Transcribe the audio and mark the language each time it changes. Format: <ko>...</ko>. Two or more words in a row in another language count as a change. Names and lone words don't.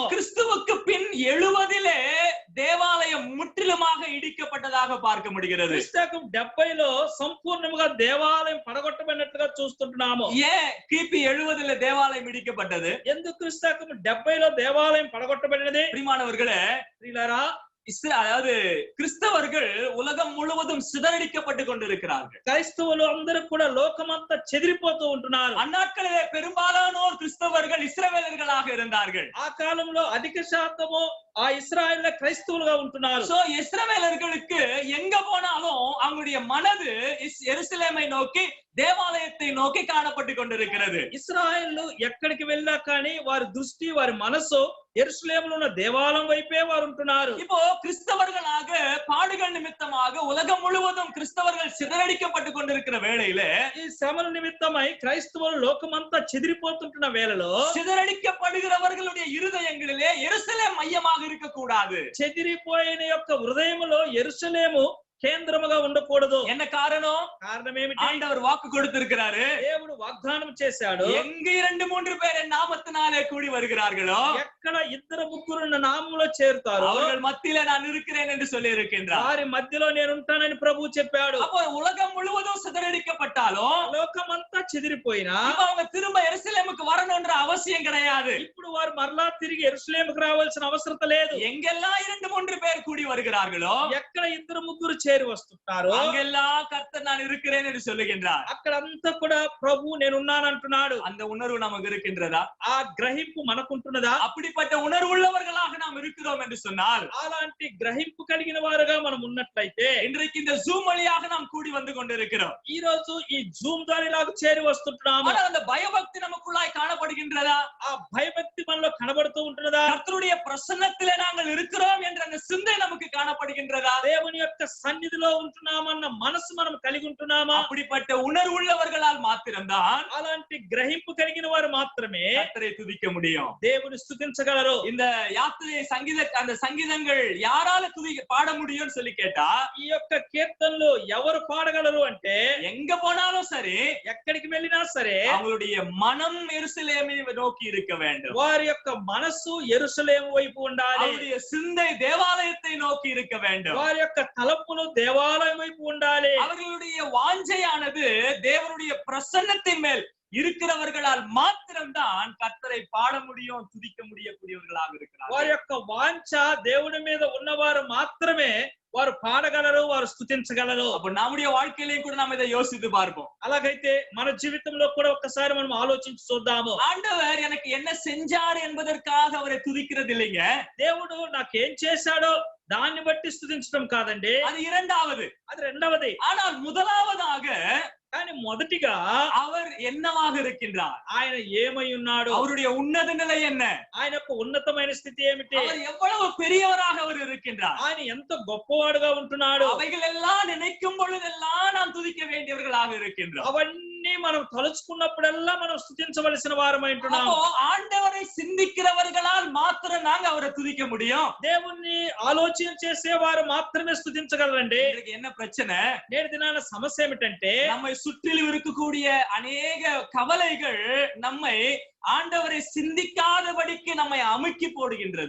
<ta>கிறிஸ்துவுக்கு பின் 70 தேவாலயம் முற்றிலுமாக இடிக்கப்பட்டதாக பார்க்க முடிகிறது.</ta> <te>క్రీస్తు 70లో సంపూర్ణంగా దేవాలయం పడగొట్టబడినట్లుగా చూస్తున్నాము.</te> <ta>ஏன் கிபி 70 தேவாலயம் இடிக்கப்பட்டது?</ta> <te>ఎందుకు క్రీస్తు 70లో దేవాలయం పడగొట్టబడినది?</te> <ta>பிரியமானவர்களே,</ta> <te>ప్రియులారా,</te> <ta>அதாவது கிறிஸ்தவர்கள் உலகம் முழுவதும் சிதறடிக்கப்பட்டு கொண்டிருக்கிறார்கள்.</ta> <te>క్రైస్తవులు అందరూ కూడా లోకమంతా చెదిరిపోతూ ఉంటున్నారు.</te> <ta>அந்நாட்களிலே பெரும்பாலானோர் கிறிஸ்தவர்கள் இஸ்ரவேலர்களாக இருந்தார்கள்.</ta> <te>ఆ కాలంలో అధిక శాతము ఆ ఇశ్రాయేలు క్రైస్తవులుగా ఉంటున్నారు.</te> <ta>சோ இஸ்ரவேலர்களுக்கு எங்க போனாலும் அவங்களுடைய மனது எருசலேமை நோக்கி దేవాలయத்தை நோக்கி காணப்பட்டு கொண்டிருக்கிறது.</ta> <te>ఇశ్రాయేలు ఎక్కడికి వెళ్ళినా కానీ వారి దృష్టి, వారి మనసు యెరూషలేములో ఉన్న దేవాలయం వైపే వారు ఉంటున్నారు.</te> <ta>இப்போ கிறிஸ்தவர்களாக பாடுகள் நிமித்தமாக உலகம் முழுவதும் கிறிஸ்தவர்கள் சிதறடிக்கப்பட்டு கொண்டிருக்கிற வேளையில,</ta> <te>ఈ శ్రమల నిమిత్తమై క్రైస్తవులు లోకమంతా చెదిరిపోతుంటున్న వేళలో</te> <ta>சிதறடிக்கப்படுகிறவர்களுடைய இருதயங்களிலே எருசலேம் மையமாக இருக்கக்கூடாது.</ta> <te>చెదిరిపోయిన యొక్క హృదయములో యెరూషలేము కేంద్రముగా ఉండకూడదు.</te> <ta>என்ன காரணம்?</ta> <te>కారణం ఏమిటి?</te> <ta>ஆண்டவர் வாக்கு கொடுத்திருக்கிறாரு.</ta> <te>దేవుడు వాగ్దానం చేశాడు,</te> <ta>எங்க 2-3 பேர் என் நாமத்தினாலே கூடி வருகிறார்களோ,</ta> <te>ఎక్కడ 2-3 నా నామములో చేరుతారో</te> <ta>அவர்கள் மத்தியிலே நான் இருக்கிறேன் என்று சொல்லி இருக்கின்றார்.</ta> <te>వారి మధ్యలో నేను ఉంటానని ప్రభువు చెప్పాడు.</te> <ta>அப்போ உலகம் முழுவதும் சிதறடிக்கப்பட்டாலும்</ta> <te>లోకమంతా చెదిరిపోయినా</te> <ta>இப்ப அவங்க திரும்ப எருசலேமுக்கு வரணும்ன்ற அவசியம் கிடையாது.</ta> <te>ఇప్పుడు వారు మరలా తిరిగి యెరూషలేముకు రావాల్సిన అవసరత లేదు.</te> <ta>எங்கெல்லாம் 2-3 பேர் கூடி வருகிறார்களோ,</ta> <te>ఎక్కడ 2-3 చేరి వస్తుంటారో</te> <ta>அங்கெல்லாம் கர்த்தர் நான் இருக்கிறேன் என்று சொல்லுகின்றார்.</ta> <te>అక్కడంతా కూడా ప్రభు నేను ఉన్నానంటున్నాడు.</te> <ta>அந்த உணர்வு நமக்கு இருக்கின்றதா?</ta> <te>ఆ గ్రహింపు మనకుంటున్నదా?</te> <ta>அப்படிப்பட்ட உணர்வுள்ளவர்களாக நாம் இருக்கிறோம் என்று சொன்னால்,</ta> <te>అలాంటి గ్రహింపు కలిగిన వారుగా మనం ఉన్నట్లయితే</te> <ta>இன்றைக்கு இந்த ஜூம் வழியாக நாம் கூடி வந்து கொண்டிருக்கிறோம்.</ta> <te>ఈ రోజు ఈ జూమ్ దారిలాగా చేరి వస్తుంటున్నాము.</te> <ta>ஆனால் அந்த பயபக்தி நமக்குள்ளாய் காணப்படுகின்றதா?</ta> <te>ఆ భయభక్తి మనలో కనబడుతూ ఉంటున్నదా?</te> <ta>கர்த்தருடைய பிரசன்னத்திலே நாங்கள் இருக்கிறோம் என்ற அந்த சிந்தை நமக்கு காணப்படுகின்றதா?</ta> <te>దేవుని యొక్క సన్నిధిలో ఉంటున్నామన్న మనసు మనం కలిగి ఉంటున్నామా?</te> <ta>அப்படிப்பட்ட உணர்வுள்ளவர்களால் மாத்திரம்தான்</ta> <te>అలాంటి గ్రహింపు కలిగిన వారు మాత్రమే</te> <ta>கர்த்தரை துதிக்க முடியும்.</ta> <te>దేవుని స్తుతించగలరు.</te> <ta>இந்த யாத்திரை அந்த சங்கீதங்கள் யாரால பாட முடியும்னு சொல்லி கேட்டா,</ta> <te>ఈ యొక్క కీర్తనలు ఎవరు పాడగలరు అంటే,</te> <ta>எங்க போனாலும் சரி,</ta> <te>ఎక్కడికి వెళ్ళినా సరే</te> <ta>அவங்களுடைய மனம் எருசலேமை நோக்கி இருக்க வேண்டும்.</ta> <te>వారి యొక్క మనసు యెరూషలేము వైపు ఉండాలి.</te> <ta>அவருடைய சிந்தை தேவாலயத்தை நோக்கி இருக்க வேண்டும்.</ta> <te>వారి యొక్క తలపులు దేవాలయం వైపు ఉండాలి.</te> <ta>அவர்களுடைய வாஞ்சையானது தேவனுடைய பிரசன்னத்தின் மேல் இருக்கிறவர்களால் மாத்திரம்தான் கர்த்தரை பாட முடியும், துதிக்க முடியக்கூடியவர்களாக இருக்கிறார்.</ta> <te>వారి యొక్క వాంఛ దేవుడి మీద ఉన్నవారు మాత్రమే వారు పాడగలరు, వారు స్తుతించగలరు.</te> <ta>அப்ப நம்முடைய வாழ்க்கையிலையும் கூட நாம் இதை யோசித்து பார்ப்போம்.</ta> <te>అలాగైతే మన జీవితంలో కూడా ఒక్కసారి మనం ఆలోచించి చూద్దాము.</te> <ta>ஆண்டவர் எனக்கு என்ன செஞ்சார் என்பதற்காக அவரை துதிக்கிறது இல்லைங்க.</ta> <te>దేవుడు నాకేం చేశాడో దాన్ని బట్టి స్తుతించడం కాదండి,</te> <ta>அது இரண்டாவது.</ta> <te>అది రెండవది.</te> <ta>ஆனால் முதலாவதாக</ta> <te>కానీ మొదటిగా</te> <ta>அவர் என்னவாக இருக்கின்றார்?</ta> <te>ఆయన ఏమై ఉన్నాడు?</te> <ta>அவருடைய உன்னத நிலை என்ன?</ta> <te>ఆయన యొక్క ఉన్నతమైన స్థితి ఏమిటి?</te> <ta>அவர் எவ்வளவு பெரியவராக அவர் இருக்கின்றார்?</ta> <te>ఆయన ఎంత గొప్పవాడుగా ఉంటున్నాడు?</te> <ta>அவைகள் எல்லாம் நினைக்கும் பொழுதெல்லாம் நாம் துதிக்க வேண்டியவர்களாக இருக்கின்றோம்.</ta> <te>అవన్నీ మనం తలుచుకున్నప్పుడల్లా మనం స్తుతించవలసిన వారమై ఉంటున్నాం.</te> <ta>அப்போ ஆண்டவரை சிந்திக்கிறவர்களால் மாத்திரம் நாங்க அவரை துதிக்க முடியும்.</ta> <te>దేవుణ్ణి ఆలోచన చేసేవారు మాత్రమే స్తుతించగలరండి.</te> <ta>இதுக்கு என்ன பிரச்சனை?</ta> <te>నేటి దినాన సమస్య ఏమిటంటే</te> <ta>நம்மை சுற்றிலும் இருக்கக்கூடிய அநேக கவலைகள் நம்மை ஆண்டவரை சிந்திக்காதபடிக்கு நம்மை அமுக்கி போடுகின்றது.</ta>